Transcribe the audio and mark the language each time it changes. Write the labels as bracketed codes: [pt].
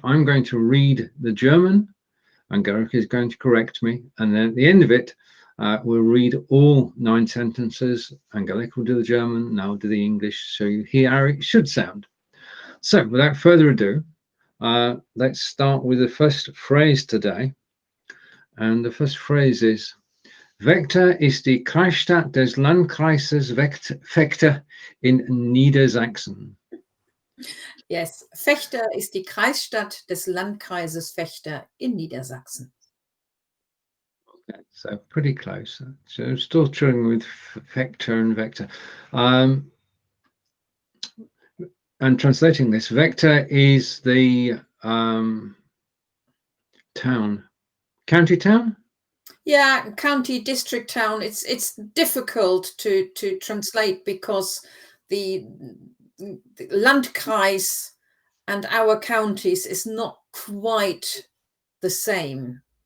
[en] I'm going to read the German. Angelika is going to correct me. And then at the end of it, we'll read all 9 sentences. Angelika will do the German, and I'll do the English, so you hear how it should sound. So without further ado, let's start with the first phrase today. And the first phrase is, [de] Vechta ist die Kreisstadt des Landkreises Vechta in Niedersachsen. Yes, Vechta ist die Kreisstadt des Landkreises Vechta in Niedersachsen. [en] Okay, so pretty close. So still struggling with Vector and Vector. And translating this, Vector is the town, county town? Yeah, county, district, town. It's difficult to translate because the Landkreis and our counties is not quite the same.